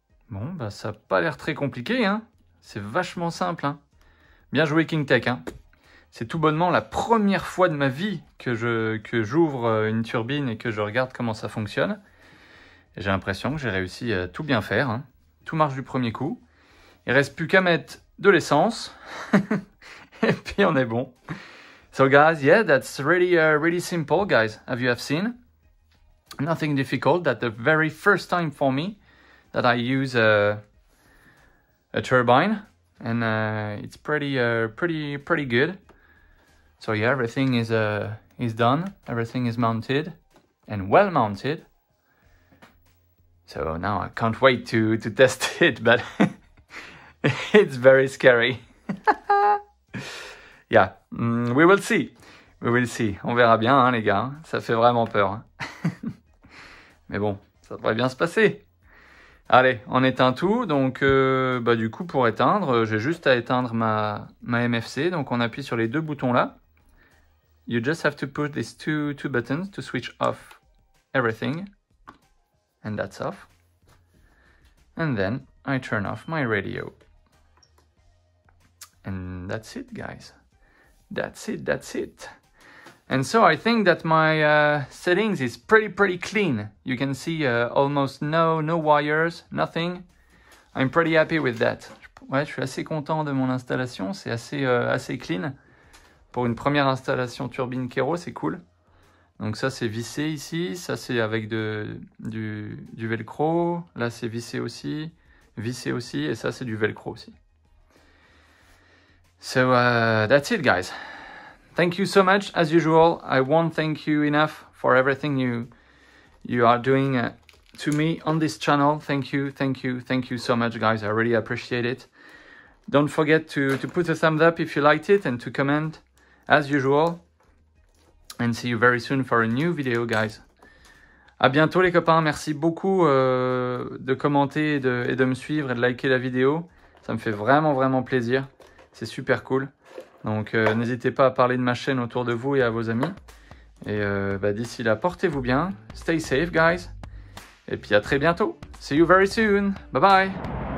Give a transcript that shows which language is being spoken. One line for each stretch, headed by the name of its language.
French: Bon, bah ça n'a pas l'air très compliqué, hein. C'est vachement simple, hein. Bien joué KingTech, hein. C'est tout bonnement la première fois de ma vie que j'ouvre une turbine et que je regarde comment ça fonctionne. J'ai l'impression que j'ai réussi à tout bien faire, hein. Tout marche du premier coup. Il ne reste plus qu'à mettre de l'essence. Et puis on est bon.
English: So guys, yeah, that's really simple, guys, as you have seen. Nothing difficult. That's the very first time for me that I use a turbine, and it's pretty good. So yeah, everything is done. Everything is mounted and well mounted. So now I can't wait to test it, but it's very scary. Yeah, we will see.
French: We will see. On verra bien, hein, les gars. Ça fait vraiment peur. Mais bon, ça devrait bien se passer. Allez, on éteint tout. Donc, du coup, pour éteindre, j'ai juste à éteindre ma MFC. Donc, on appuie sur les deux boutons là.
English: You just have to push these two buttons to switch off everything. And that's off. And then I turn off my radio. And that's it, guys. That's it. And so I think that my settings is pretty clean. You can see almost no wires, nothing. I'm pretty happy with that.
French: Ouais, je suis assez content de mon installation. C'est assez clean. Pour une première installation turbine Kero, c'est cool. Donc ça, c'est vissé ici. Ça, c'est avec du velcro. Là, c'est vissé aussi. Et ça, c'est du velcro aussi.
English: So that's it, guys. Thank you so much, as usual. I won't thank you enough for everything you are doing to me on this channel. Thank you so much, guys. I really appreciate it. Don't forget to put a thumbs up if you liked it and to comment, as usual. And see you very soon for a new video, guys.
French: À bientôt, les copains. Merci beaucoup de commenter et de me suivre et de liker la vidéo. Ça me fait vraiment plaisir. C'est super cool. Donc n'hésitez pas à parler de ma chaîne autour de vous et à vos amis. Et d'ici là, portez-vous bien.
English: Stay safe, guys.
French: Et puis à très bientôt.
English: See you very soon.
French: Bye bye.